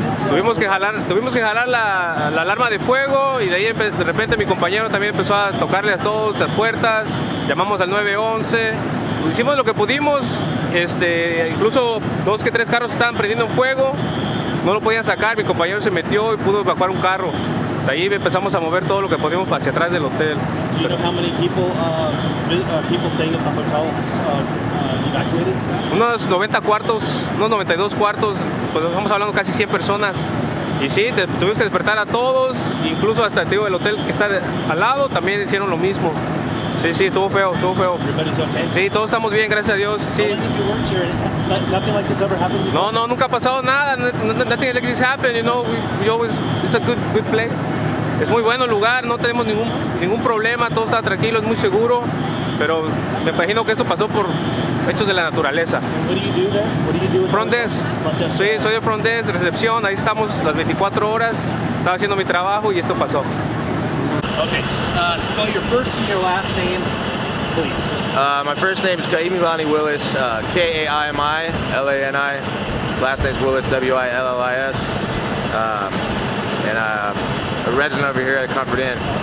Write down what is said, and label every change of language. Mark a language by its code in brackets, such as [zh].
[es] Tuvimos que jalar la alarma de fuego y de ahí de repente mi compañero también empezó a tocarle a todas las puertas, llamamos al 911, hicimos lo que pudimos, incluso 2 que 3 carros estaban prendiendo en fuego, no lo podían sacar, mi compañero se metió y pudo evacuar un carro. De ahí empezamos a mover todo lo que podíamos hacia atrás del hotel. [en] Do you know how many people staying at the hotel evacuated? [es] Unos 90 cuartos, unos 92 cuartos, pues estamos hablando casi 100 personas. Y sí, tuvimos que despertar a todos, incluso hasta el hotel que está al lado también hicieron lo mismo. Sí, estuvo feo. [en] Everybody's okay? [es] Sí, todos estamos bien, gracias a Dios. Sí. [en] How long have you worked here? Nothing like this ever happened before? [es] No, nunca ha pasado nada. [en] Nothing like this happened, you know. We always, it's a good place. [es] Es muy bueno el lugar, no tenemos ningún problema, todo está tranquilo, es muy seguro. Pero me imagino que esto pasó por hechos de la naturaleza. [en] What do you do there? What do you do? Front desk. [es] Sí, soy de front desk, recepción, ahí estamos las 24 horas. Estaba haciendo mi trabajo y esto pasó. [en] Okay, spell your first and your last name, please. My first name is Kaimilani Willis, Kaimilani. Last name's Willis, Willis. And a resident over here at Comfort Inn.